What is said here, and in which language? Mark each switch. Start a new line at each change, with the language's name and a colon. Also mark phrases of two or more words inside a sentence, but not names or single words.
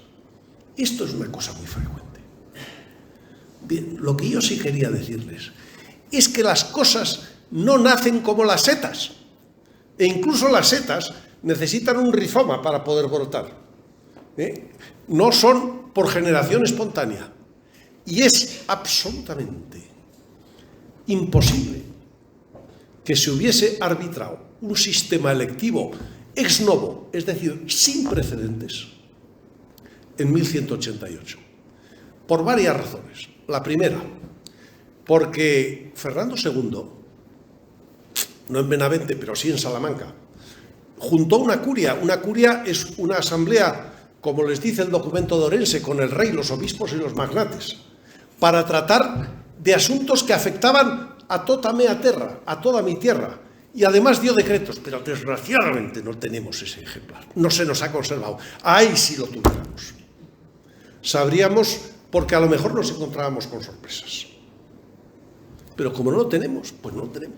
Spanish: Esto es una cosa muy frecuente. Bien, lo que yo sí quería decirles es que las cosas no nacen como las setas, e incluso las setas necesitan un rizoma para poder brotar. No son por generación espontánea. Y es absolutamente imposible que se hubiese arbitrado un sistema electivo
Latin: ex novo,
Spanish: es decir, sin precedentes, en 1188. Por varias razones. La primera, porque Fernando II, no en Benavente, pero sí en Salamanca, juntó una curia. Una curia es una asamblea, como les dice el documento de Orense, con el rey, los obispos y los magnates, para tratar de asuntos que afectaban a
Latin: tota mea terra,
Spanish: a toda mi tierra, y además dio decretos, pero desgraciadamente no tenemos ese ejemplar, no se nos ha conservado. Ahí sí lo tuviéramos. Sabríamos, porque a lo mejor nos encontrábamos con sorpresas. Pero como no lo tenemos, pues no lo tenemos.